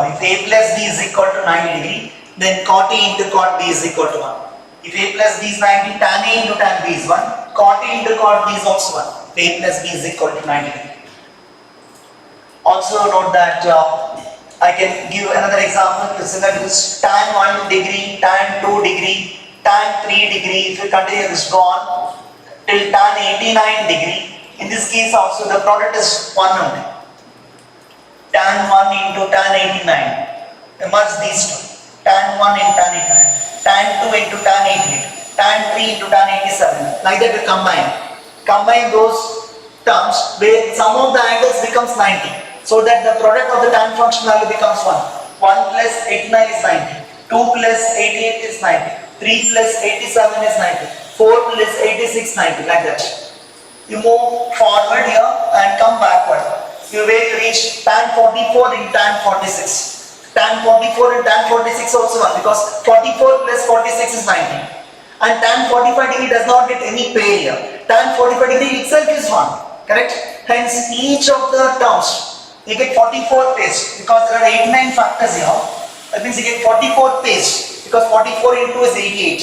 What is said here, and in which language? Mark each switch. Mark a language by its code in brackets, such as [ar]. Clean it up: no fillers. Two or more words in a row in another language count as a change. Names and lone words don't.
[en] If a plus b is equal to 90 degree, then cot a into cot b is equal to 1. If a plus b is 90, tan a into tan b is 1. Cot a into cot b is also 1. If a plus b is equal to 90 degree. Also note that I can give another example similar to this. Tan 1 degree, tan 2 degree, tan 3 degree. If you continue this go on till tan 89 degree. In this case also the product is 1 only. Tan 1 into tan 89. Merge these two. Tan 1 into tan 89, tan 2 into tan 88, tan 3 into tan 87. Like that we combine those terms where sum of the angles becomes 90. So that the product of the tan function value becomes 1. 1 plus 89 is 90, 2 plus 88 is 90, 3 plus 87 is 90, 4 plus 86 90, like that. You move forward here and come backward. You will reach tan 44 in tan 46. Tan 44 and tan 46 also 1 because 44 plus 46 is 90. And tan 45 degree does not get any pair here. Tan 45 degree itself is 1. Correct? Hence each of the terms you get 44 pairs because there are 89 factors here. That means you get 44 pairs because 44 into is 88.